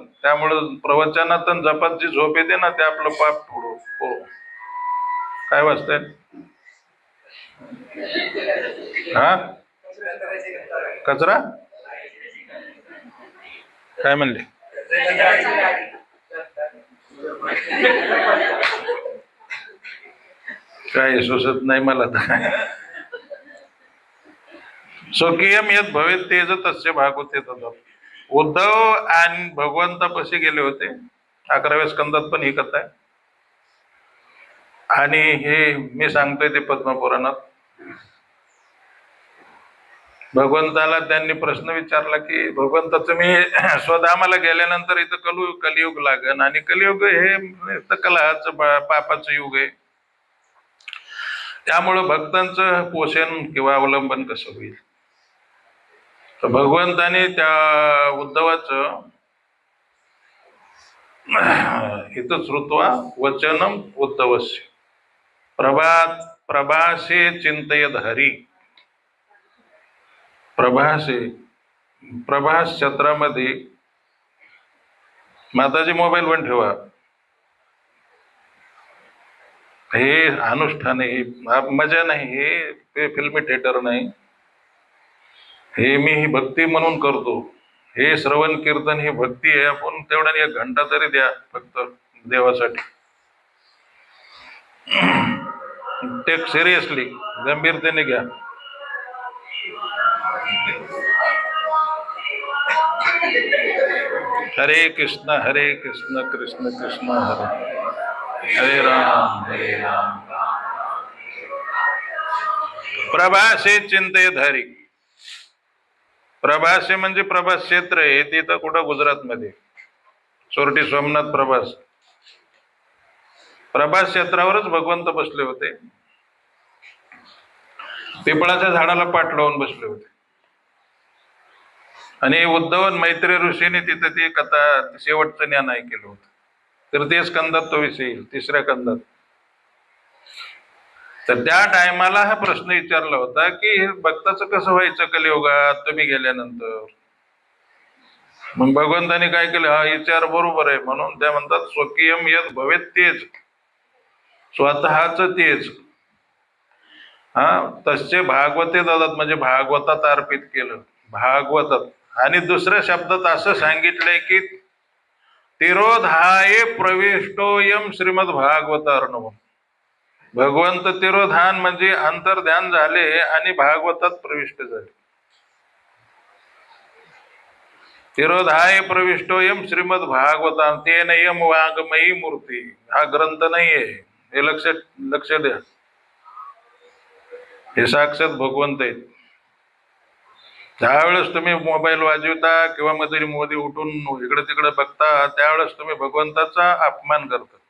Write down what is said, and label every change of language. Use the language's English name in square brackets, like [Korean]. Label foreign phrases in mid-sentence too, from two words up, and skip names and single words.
[Marathi] त्यामुळं प्रवचनात जपात जी झोप येते ना ते आपलं पाप थोडं काय वाचतंय? हा कचरा काय म्हणले? काय सुचत नाही मला तर. [Sanskrit] स्वकीयम यत भवेत तेज तस्य भागवते तद. [Marathi] उद्धव आणि भगवंतापाशी गेले होते. 11व्या स्कंदात पण ही कथा आहे. आणि हे मी सांगतोय ते पद्मपुराणात. भगवंताला त्यांनी प्रश्न विचारला की भगवंत तुम्ही स्वधामाला गेल्यानंतर इथं कलियुग लागन आणि कलियुग हे कलहाचं पापाचं युग आहे. त्यामुळं भक्तांचं पोषण किंवा अवलंबन कसं होईल? तर भगवंताने त्या उद्धवाचं इथं [Sanskrit] श्रुत्वा वचनम उद्धवस्य प्रभासे चिंतयद हरी. [Marathi] प्रभास क्षेत्रामध्ये माताजी मोबाईल पण ठेवा. हे अनुष्ठान आहे, मजा नाही, हे फिल्मी थिएटर नाही. हे मी ही भक्ती म्हणून करतो. हे श्रवण कीर्तन ही भक्ती आहे. आपण तेवढा 1 घंटा तरी द्या फक्त देवासाठी. [English] take seriously, [Marathi] गंभीरतेने घ्या. [Sanskrit] हरे कृष्ण कृष्ण कृष्ण हरे हरे राम प्रभासे चिंतेत हरी. [Marathi] प्रभासे म्हणजे प्रभास क्षेत्र आहे. तिथं कुठं? गुजरातमध्ये सोरटी सोमनाथ प्रभास. प्रभास क्षेत्रावरच भगवंत बसले होते. पिंपळाच्या झाडाला पाठ लावून बसले होते. आणि उद्धव मैत्री ऋषीने तिथं ती कथा शेवटचं ज्ञान ऐकलं होतं. 3य स्कंदात तो विषय येईल, 3ऱ्या स्कंदात. तर त्या टायमाला हा प्रश्न विचारला होता की भक्ताचं कसं व्हायचं कलियुगात तुम्ही गेल्यानंतर. मग भगवंताने काय केलं? हा विचार बरोबर आहे. म्हणून त्या म्हणतात [Sanskrit] स्वकीयम यत भवेत तेज, [Marathi] स्वतःच तेज तसे [Sanskrit] भागवते ददत [Marathi] म्हणजे भागवतात अर्पित केलं. भागवतात. आणि दुसऱ्या शब्दात असं सांगितलंय की [Sanskrit] तिरोधाये प्रविष्टोयम श्रीमद भागवतार्णव. [Marathi] भगवंत तिरोधान म्हणजे अंतर्ध्यान झाले आणि भागवतात प्रविष्ट झाले. [Sanskrit] तिरोधाय प्रविष्टोयम श्रीमद भागवता तेन यम वाङ्मयी मूर्ती. [Marathi] हा ग्रंथ नाहीये, हे लक्ष द्या. हे साक्षात भगवंत आहेत. ज्यावेळेस तुम्ही मोबाईल वाजवता किंवा मधुरी मोदी उठून इकडे तिकडे बघता त्यावेळेस तुम्ही भगवंताचा अपमान करता.